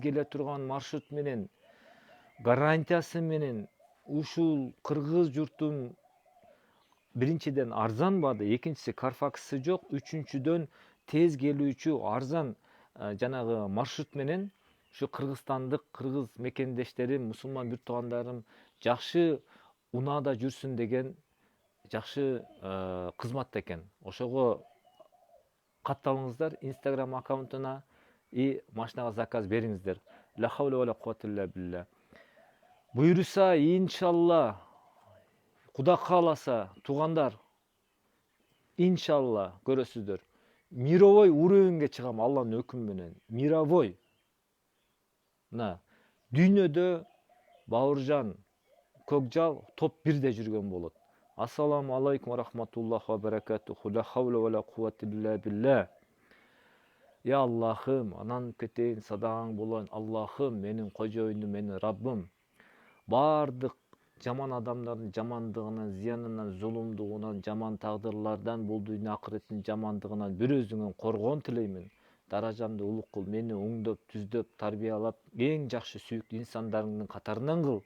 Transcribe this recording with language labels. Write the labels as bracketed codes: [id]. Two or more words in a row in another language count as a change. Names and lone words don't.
[ky] келе турган маршрут менен, гарантиясы менен ушул кыргыз журтун биринчиден арзан баада, экинчиси Карфаксы жок, үчүнчүдөн тез келүүчү арзан жанагы маршрут менен ушу кыргызстандык кыргыз мекендештерим, мусулман бүт туугандарым жакшы унаада жүрсүн деген жакшы кызматта экен. Ошого катталыңыздар, Instagram аккаунтуна и машинага заказ бериңиздер. [ar] لا حول ولا قوة إلا بالله. [ky] Буйруса, иншалла, Куда кааласа, туугандар, иншалла көрөсүздөр. [ru] Мировой уровеньге [ky] чыгам Алланын өкүмү менен. Мировой. Мына дүйнөдө Бауыржан, Көкжал топ 1де жүргөн болот. [ar] السلام عليكم ورحمة الله وبركاته. لا حول ولا قوة إلا بالله. [ky] Я Аллахым, анан кетейин, садағаң болойын. Аллахым, менин кожоюнум, менин Раббым. Бардык жаман адамдардын жамандыгынан, зыянынан, зулумдугунан, жаман тагдырлардан, бул дүйнө акыреттин жамандыгынан бир өзүңөн коргон тилеймин. даражамды улук кыл, мени оңдоп, түздөп, тарбиялап, эң жакшы сүйүктүү инсандарыңдын катарынан кыл.